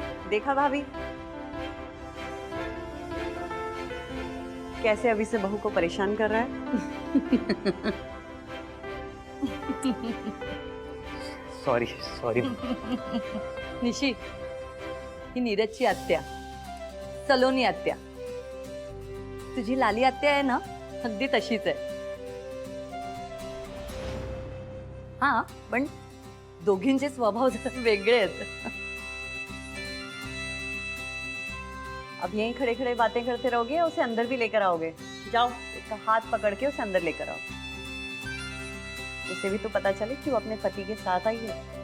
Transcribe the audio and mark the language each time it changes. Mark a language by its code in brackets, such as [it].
[hi] देखा भाभी, कैसे अभी से बहू को परेशान कर रहा है। [en] Sorry sorry. [mr] निशी, ही नीरजची आत्या, सलोनी आत्या. तुझी लाली आत्या आहे ना, अगदी तशीच आहे. हा, पण दोघींचे स्वभाव जरा वेगळे आहेत. [hi] अब यहीं खड़े खड़े बातें करते रहोगे या उसे अंदर भी लेकर आओगे? जाओ, उसका हाथ पकड़ के उसे अंदर लेकर आओ. उसे भी तो पता चले कि वो अपने पति के साथ आई है.